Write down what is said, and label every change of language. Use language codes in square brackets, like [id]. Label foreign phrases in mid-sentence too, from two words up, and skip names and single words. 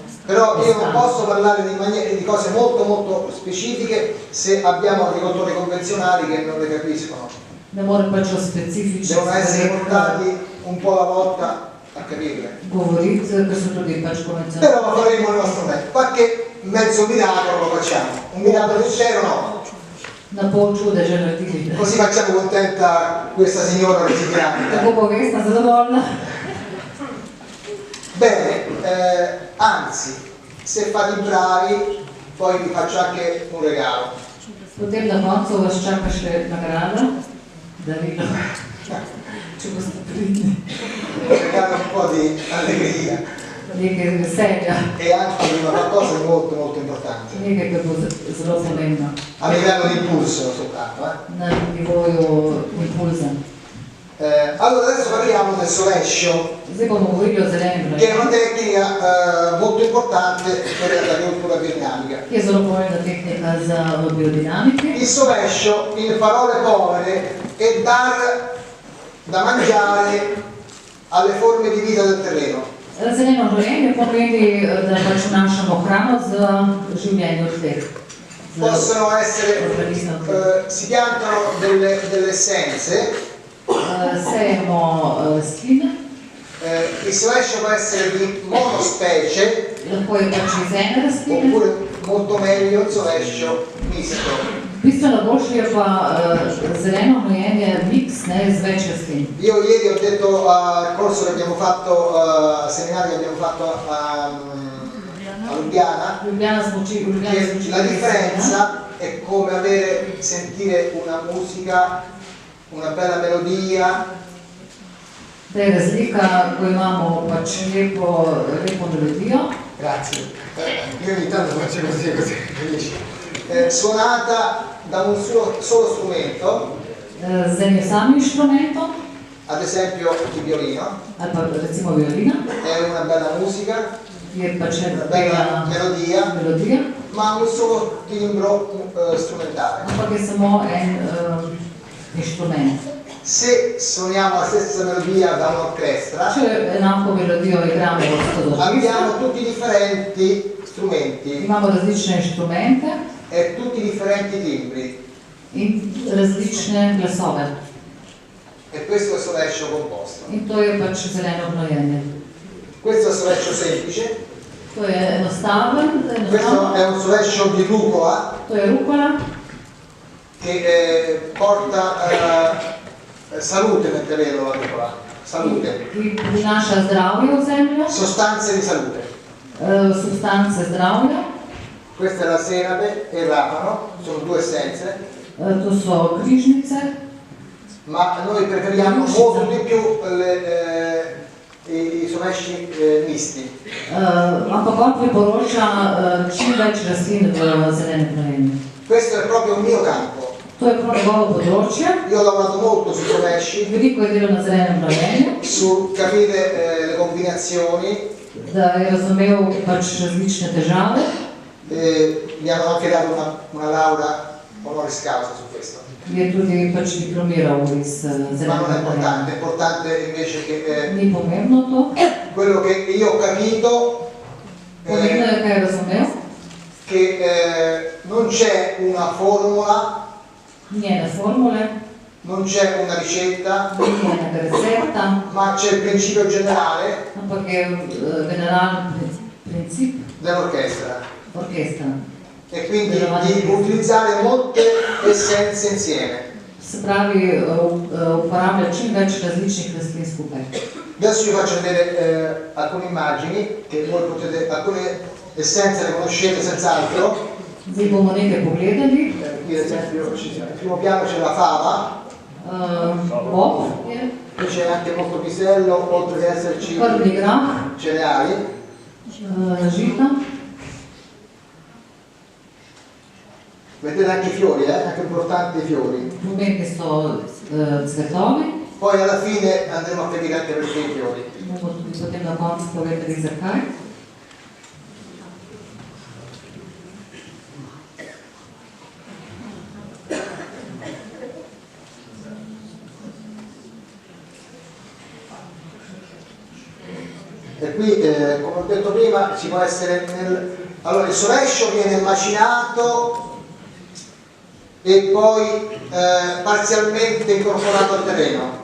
[it] Però io non posso parlare di cose molto molto specifiche se abbiamo agricoltori convenzionali che non le capiscono. [sl] Ne morem pač o specifičnih [it] Devono essere [sl] stvareh [it] portati un po' alla volta a capirle. [sl] govoriti, ker so tudi pač [it] Però [sl] konvencionalni. [it] lo faremo il nostro meglio. Qualche mezzo miracolo lo facciamo, un miracolo intero no. [sl] Na pol čudeža naredili. [it] Così facciamo contenta questa signora che si [sl] Tako [it] chiama. [sl] bo Vesna zadovoljna. [it] Bene, anzi, se fate i bravi, poi vi faccio anche un regalo. [sl] Potem na koncu vas čaka še nagrada, darilo, če boste pridni. [it] Un regalo un po' di allegria [sl] Nekaj veselja, [it] e anche una qualcosa di molto molto importante. [sl] nekaj, kar bo zelo pomembno [it] A livello di impulso soltanto. [sl] na nivoju impulza. [it] Allora adesso parliamo del sovescio, [sl] Zdaj bomo govorili o zelenem [it] che è una [sl] vragu, [it] tecnica molto importante per l'agricoltura biodinamica. [sl] ki je zelo pomembna tehnika za biodinamike. [it] Il sovescio, in parole povere, è dar da mangiare alle forme di vita del terreno. [sl] Zeleno gnojenje pomeni, da pač vnašamo hrano z življenjem v tleh. [it] Possono essere, si piantano delle essenze. [sl] Sejemo sline. [it] Il solescio può essere di monospecie, [sl] Lahko je pač iz ene rastline. [it] oppure molto meglio il solescio misto. [sl] Bistveno boljše je pa zeleno gnojenje miks, ne, z več rastlin. [it] Io ieri ho detto al corso che abbiamo fatto, al seminario che abbiamo fatto a Lubiana, che la differenza è come sentire una musica, una bella melodia. [sl] Da je razlika, ko imamo pač lepo melodijo. [it] Grazie. Io ogni tanto faccio così. Suonata da un solo strumento, [sl] Z enim samim inštrumentom, [it] ad esempio il violino, [sl] ali pa recimo violina, [it] è una bella musica, [sl] je pač [it] una bella [sl] melodija, [it] ma un solo timbro strumentale. [sl] ampak je samo en inštrument. [it] Se suoniamo la stessa melodia da un'orchestra, [sl] Če enako melodijo igramo od [it] abbiamo tutti differenti strumenti [sl] imamo različne inštrumente [it] e tutti differenti timbri, [sl] in različne glasove. [it] e questo è il solescio composto. [sl] In to je pač zeleno gnojenje. [it] Questo è il solescio semplice, [sl] To je enostaven, [it] questo è un solescio di rucola [sl] to je rukola, [it] che porta salute nel terreno, la rucola, salute, [sl] ki prinaša zdravje v zemljo, [it] sostanze di salute. [sl] substance zdravja. [it] Questa è la senape e il rapano, sono due essenze, [sl] To so križnice, [it] ma noi preferiamo molto di più i solesci misti. [sl] ampak on priporoča čim več rastlin v zelenem gnojenju. [it] Questo è proprio un mio campo. [sl] To je prav njegovo področje. [it] Io ho lavorato molto sui solesci, [sl] Veliko je delal na zelenem gnojenju, [it] su capire le combinazioni, [sl] da je razumel pač različne težave. [it] mi hanno anche dato una laurea [la] honoris causa [it] su questo. [sl] Je tudi pač diplomiral iz [it] Ma non è [sl] zelenega [it] importante, [sl] gnojenja. [it] è importante invece che [sl] Ni pomembno to. [it] quello che io ho capito [sl] Pomembno je, kaj je razumel. [it] che non c'è una formula, [sl] Ni ene formule, [it] non c'è una ricetta, [sl] ni enega recepta, [it] ma c'è il principio generale [sl] ampak je generalni princip [it] dell'orchestra [sl] orkestra. [it] e quindi di utilizzare molte essenze insieme. [sl] Se pravi, uporablja čim več različnih rastlin skupaj. [it] Adesso vi faccio vedere alcune immagini che voi potete, alcune essenze le conoscete senz'altro. [sl] Zdaj bomo nekaj pogledali. [it] Qui ad esempio al primo piano c'è la fava, [sl] Bob je, [it] poi c'è anche molto pisello, oltre che esserci [sl] prvi grah, [it] cereali. [sl] žita. [it] Vedete anche i fiori, anche importanti i fiori. [sl] Pomembni so cvetovi. [it] Poi alla fine andremo a capire anche perché i fiori. [sl] Bomo tudi potem na koncu povedali zakaj. [it] E qui, come ho detto prima, ci può essere allora il solescio viene macinato e poi parzialmente incorporato al terreno.